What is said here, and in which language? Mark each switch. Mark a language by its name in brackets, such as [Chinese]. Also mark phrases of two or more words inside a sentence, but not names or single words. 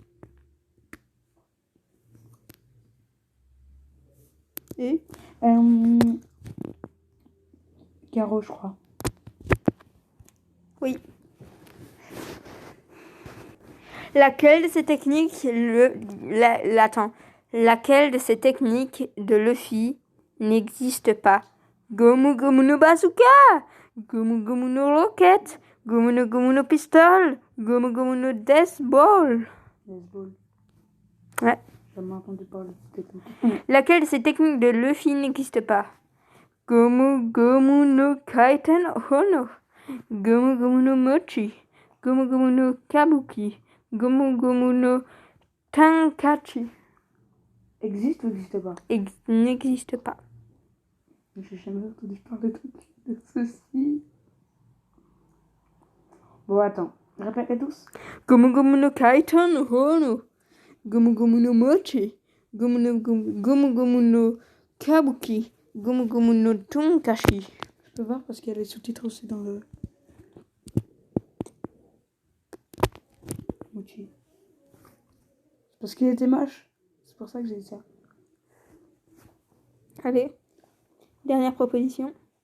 [French] Carreau, je crois. oui. Laquelle de ces techniques Laquelle de ces techniques de Luffy n'existe pas? Gomu Gomu no Bazooka, Gomu Gomu no Rocket, Gomu no Pistol, Gomu Gomu no Death Ball. Baseball. Ouais. J'ai jamais entendu parler de cette technique. Laquelle de ces techniques de Luffy n'existe pas? Gomu Gomu no Kaiten Hono, Gomu Gomu no Mochi, Gomu Gomu no Kabuki, Gomu Gomu no Tankachi. Existe ou n'existe pas? N'existe pas. J'ai jamais entendu parler de ceci. Bon, attends. Répète tous. Gomu Gomu no Kaiten Hono, Gomu Gomu no Mochi, Gomu Gomu no Kabuki, Gomu Gomu no Tankachi. Je peux voir parce qu'il y a les sous-titres aussi dans le... Mochi. Parce qu'il était moche. C'est pour ça que j'ai dit ça. Allez, dernière proposition.